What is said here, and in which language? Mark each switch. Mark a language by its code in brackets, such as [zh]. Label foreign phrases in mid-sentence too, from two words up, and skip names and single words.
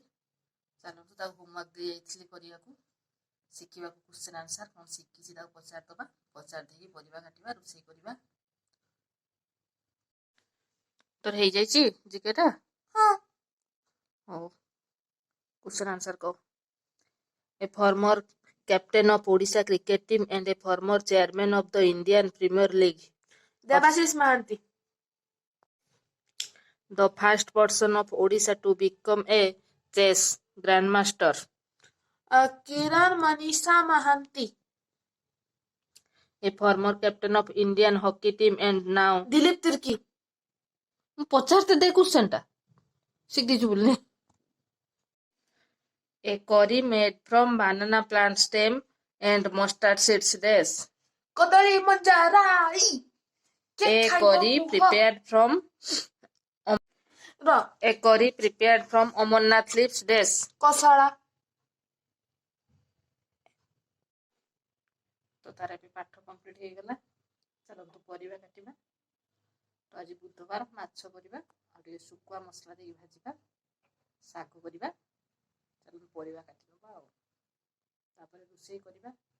[or] ଚାଲନ୍ତୁ ତାକୁ ହୋମୱାର୍କ ଦେଇଯାଇଥିଲି କରିବାକୁ, ଶିଖିବାକୁ [en] question answer [or] କ'ଣ ଶିଖିଛି ତାକୁ ପଚାରିଦେବା। ପଚାରି ଦେଇକି ପରିବା କାଟିବା, ରୋଷେଇ କରିବା। ତୋର ହେଇଯାଇଛି ଜିକେଟା? ହଁ। ହଉ, [en] question answer [or] କହ। [en] A former captain of Odisha cricket team and a former chairman of the Indian Premier League. [or] ଦେବାଶିଷ ମହାନ୍ତି। [en] The first person of Odisha to become a chess grandmaster. [or] କିରଣ ମନୀଷା ମହାନ୍ତି। [en] A former captain of Indian hockey team and now. [or] ଦିଲ୍ଲୀପ ତିର୍କି। ମୁଁ ପଚାରତେ ଦେ କ୍ୱେଶ୍ଚିନ୍ଟା ଶିଖିଛୁ ବୋଲି। [en] A curry made from banana plant stem and mustard seeds dash. [or] କଦଳୀ ମଞ୍ଜା ରାଇ। [en] A curry prepared from [or] ର [en] A curry prepared from Amarnath leaves dash. [or] କଷଳା। ତ ତାର ଏବେ ପାଠ କମ୍ପ୍ଲିଟ୍ ହେଇଗଲା। ଚାଲନ୍ତୁ ପରିବା କାଟିବା। ତ ଆଜି ବୁଧବାର, ମାଛ କରିବା, ଆଉ ଟିକେ ଶୁଖୁଆ ମସଲା ଦେଇକି ଭାଜିବା, ଶାଗ କରିବା। ଚାଲନ୍ତୁ ପରିବା କାଟିଦେବା ଆଉ ତାପରେ ରୋଷେଇ କରିବା।